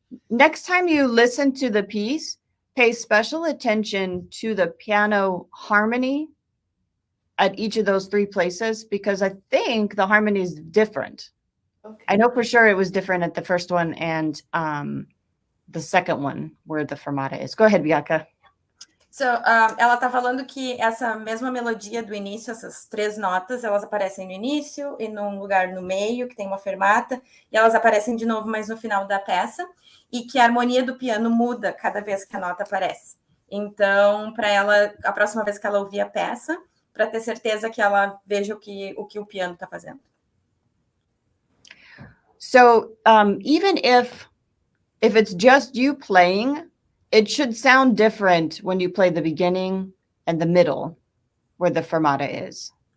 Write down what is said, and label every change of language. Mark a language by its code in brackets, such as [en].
[en] Next time you listen to the piece, pay special attention to the piano harmony at each of those three places, because I think the harmony is different. Okay. I know for sure it was different at the first one and the second one where the fermata is. Go ahead, Bianca. [pt] So, ela tá falando que essa mesma melodia do início, essas três notas, elas aparecem no início e num lugar no meio, que tem uma fermata, e elas aparecem de novo mais no final da peça, e que a harmonia do piano muda cada vez que a nota aparece. Então, para ela, a próxima vez que ela ouvir a peça, para ter certeza que ela veja o que o piano está fazendo. [en] So, even if it's just you playing, it should sound different when you play the beginning and the middle, where the fermata is.